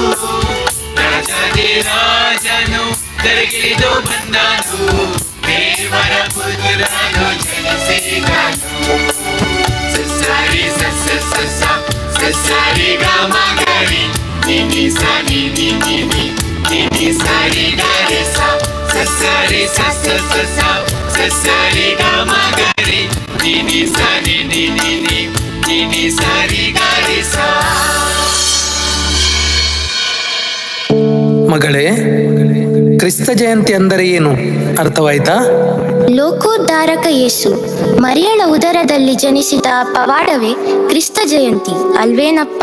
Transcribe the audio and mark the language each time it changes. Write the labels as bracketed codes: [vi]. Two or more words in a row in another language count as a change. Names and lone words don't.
[kn] ರಾಜಾಧಿರಾಜನು ಕರೆಗಿಳಿದು ಬಂದನು ದೇವರ ಪುತ್ರನು ಜನಿಸಿದನು ಸಸರಿ ಸಸ ಸಸ ಸಸರಿ ಗಮ ಗರಿ ನಿನಿ ಸರಿ ನಿನಿ ನಿ ನಿನಿ ಸರಿ ಗರೆ ಸ ಸಸರಿ ಸಸ ಸಸ ಸಸರಿ ಗಮ ಗರಿ ನಿನಿ ಸರಿ ನಿನಿ ನಿ ನಿನಿ ಸರಿ ಗರೆ ಸ. ಮಗಳೇ, ಕ್ರಿಸ್ತ ಜಯಂತಿ ಅಂದರೆ ಏನು ಅರ್ಥವಾಯ್ತಾ? ಲೋಕೋದ್ಧಾರಕ ಯೇಸು ಮರಿಯಳ ಉದರದಲ್ಲಿ ಜನಿಸಿದ ಪವಾಡವೇ ಕ್ರಿಸ್ತ ಜಯಂತಿ ಅಲ್ವೇನಪ್ಪ?